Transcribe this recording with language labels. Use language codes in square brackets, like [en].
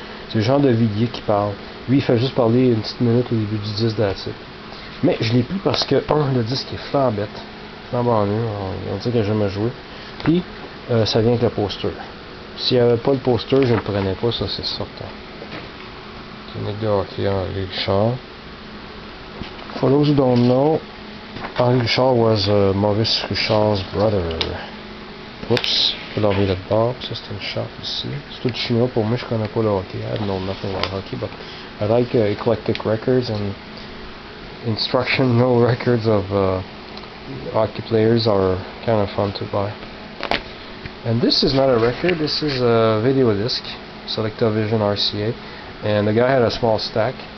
[fr] C'est le genre de Villiers qui parle. Lui, il fait juste parler une petite minute au début du disque d'Atit. Mais je l'ai plus parce que, le disque est flambette. Flambant nu, on dit que j'ai jamais joué. Puis, ça vient avec le poster. S'il n'y avait pas le poster, je ne le prenais pas, ça c'est certain. Clinique de hockey, Henri Richard. [en] For those who don't know, Henri Richard was Maurice Richard's brother. [fr] Whoops, je peux l'enlever de bord, ça c'est une shot ici. C'est tout chinois pour moi, je connais pas le hockey. [en] I know nothing about hockey, but I like eclectic records and instructional records of hockey players are kind of fun to buy. And this is not a record, this is a video disc, Selectavision RCA, and the guy had a small stack.